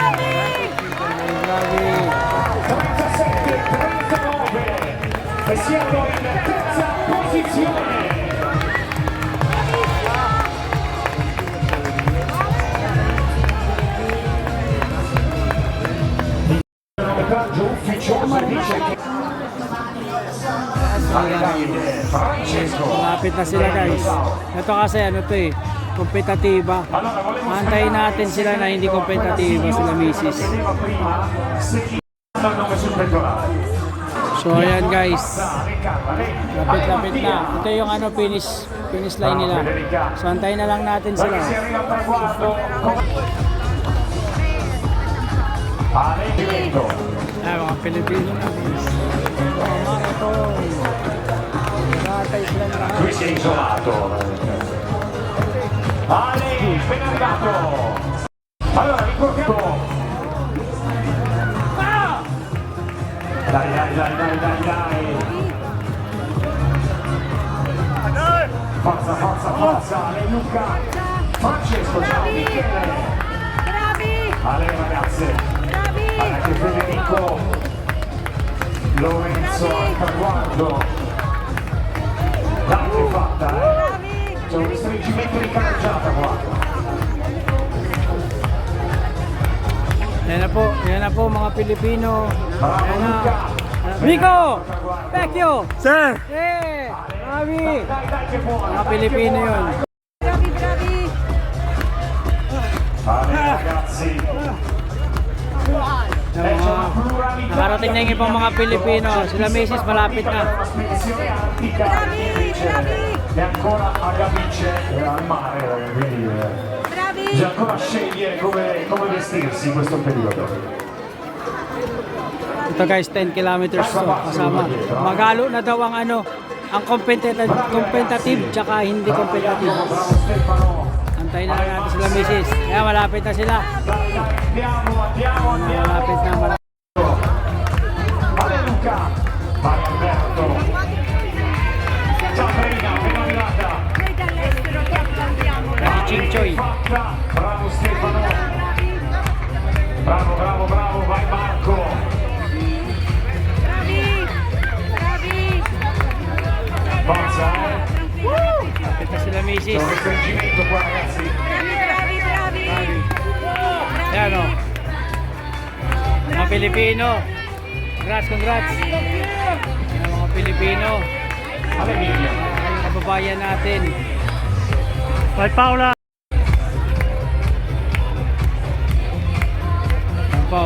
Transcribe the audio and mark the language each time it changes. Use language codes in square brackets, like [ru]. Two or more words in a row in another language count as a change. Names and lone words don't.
[it] 37-39 e siamo in terza posizione. Il cronometraggio ufficioso dice che Francesco. [tl] Malapit na sila guys. Ito kasi ano to eh, kompetitiba. Antayin natin sila na hindi kompetitiba sila misis. So ayan guys. Lapit-lapit na. Ito yung ano finish line nila. So antayin na lang natin sila. [it] Allegretto. [tl] Mga Pilipino na guys. Marathon. Ratay sila na lahat. [it] Qui si è isolato. Ale, ben arrivato. Allora, ricordiamo. Dai. Forza, Ale Luca. Francesco, ciao Michele. Bravi! Ale ragazze. Bravi! Anche Federico. Lorenzo al traguardo. Dai che fatta, Bravi! C'è un restringimento di carreggiata qua. [tl] Yan na po mga Pilipino. [it] Bravo [tl] Yan na. [it] Luca. Rico! Vecchio! [tl] Sir! Eh! Grabe! [it] Dai che buono. [tl] Mga Pilipino yun. [it] Bravi, bravi! Ale ragazzi. [tl] Yan mga nakarating na yung ibang mga Pilipino. Sila Macy's malapit na. [it] Una spedizione antica invece è ancora a Gavice al mare, quindi Bravi! bisogna ancora scegliere come vestirsi in questo periodo. [tl] Ito guys, 10 kilometers to kasama. Magalo na daw ang ang competitive tsaka hindi competitive. [it] Bravo Stefano. [tl] Antayin na lang natin sila Macy's. Kaya malapit na sila. [it] Dai, andiamo. [tl] Malapit na. [it] Ale Luca. Vai Alberto. Ciao Marina, ben arrivata. Noi dall'estero che applaudiamo! Bravi Chinchoy. Fatta. Bravo Stefano. Bravo, vai Marco. Bravi! Bravi! Forza, [tl] Malapit na sila [it] C'è Macy's. un restringimento qua ragazzi. Bravi! [tl] Ayan o. Mga Pilipino. Congrats. Ayan, mga Pilipino. [it] Ale Miglia. [tl] Ang kababayan natin. Bye Paula. Ayan po.